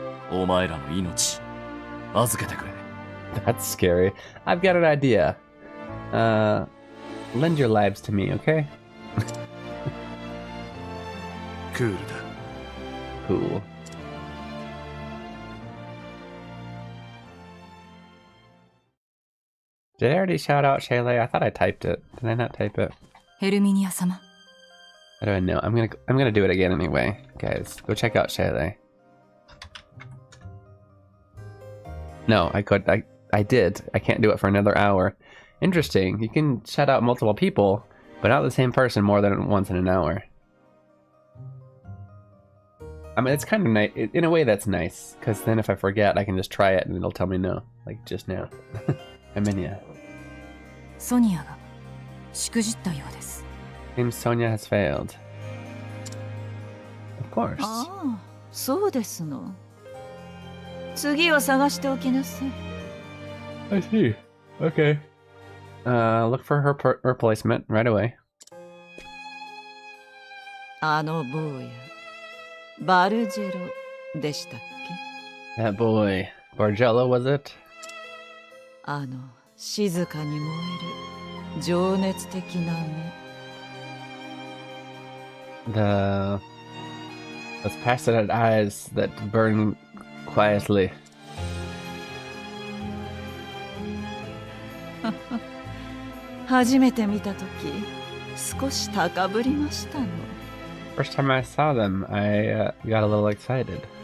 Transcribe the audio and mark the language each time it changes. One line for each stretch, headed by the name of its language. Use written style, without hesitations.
Japanese: お前らの命預けてくれ。
English: That's scary. I've got an idea. Lend your lives to me, okay?
Japanese: クールだ。
English: Cool. Did I already shout out Shaylee? I thought I typed it. Did I not type it?
Japanese: ヘルミニア様。
English: How do I know? I'm gonna do it again anyway, guys. Go check out Shaylee. No, I did. I can't do it for another hour. Interesting. You can shout out multiple people, but not the same person more than once in an hour. I mean, it's kind of nice. In a way, that's nice, because then if I forget, I can just try it and it'll tell me no, like just now. Herminia.
Japanese: ソニアがしくじったようです。
English: Seems Sonia has failed. Of course.
Japanese: ああ、そうですの。次を探しておきなさい。
English: I see. Okay. Look for her replacement right away.
Japanese: あの坊や、バルジェロでしたっけ？
English: That boy. Bargello, was it?
Japanese: あの静かに燃える情熱的な目。
English: Those passionate eyes that burn quietly.
Japanese: 初めて見たとき、少し高ぶりましたの。
English: First time I saw them, I got a little excited.